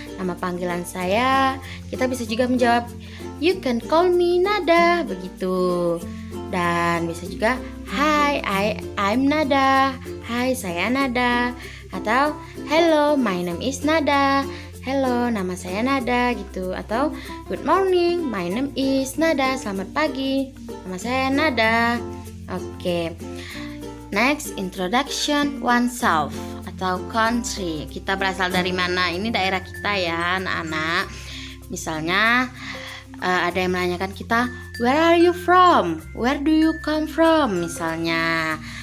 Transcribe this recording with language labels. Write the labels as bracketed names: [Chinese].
[Indonesian] Nama panggilan saya. Kita bisa juga menjawab [English] you can call me Nada, [Indonesian] begitu. Dan bisa juga [English] hi, I'm Nada. [Indonesian] Hai, saya Nada. Atau [English] hello, my name is Nada. [Indonesian] Hello, nama saya Nada, gitu. Atau [English] good morning, my name is Nada. [Indonesian] Selamat pagi, nama saya Nada. Oke. [English] Next, introduction oneself [Indonesian] atau [English] country. [Indonesian] Kita berasal dari mana? Ini daerah kita ya, anak-anak. Misalnya ada yang menanyakan kita, [English] where are you from? Where do you come from? [Indonesian] Misalnya.